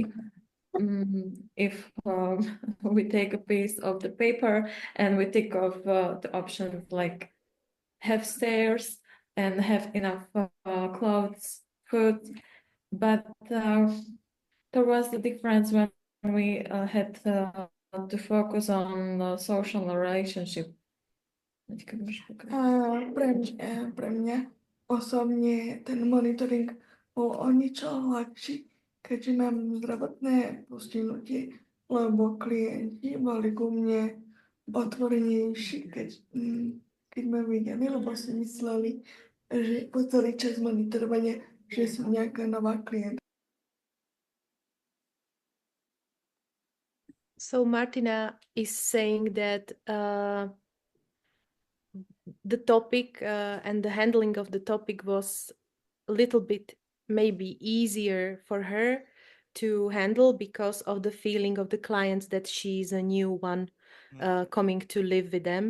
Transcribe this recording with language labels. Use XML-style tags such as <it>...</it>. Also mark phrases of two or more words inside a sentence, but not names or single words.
<en>If we take a piece of the paper and we think of the options like have stairs and have enough clothes, food, but there was the difference when we had to focus on social relationship.</en> <sk>Pre mňa osobne ten monitoring bol o niečo ľahší, keďže mám zdravotné postihnutie, lebo klienti boli ku mne otvorenejší, keď ma videli, lebo si mysleli, že po celý čas monitorovania, že som nejaká nová klientka.</sk> <en>So Martina is saying that the topic and the handling of the topic was a little bit maybe easier for her to handle because of the feeling of the clients that she's a new one coming to live with them.</en>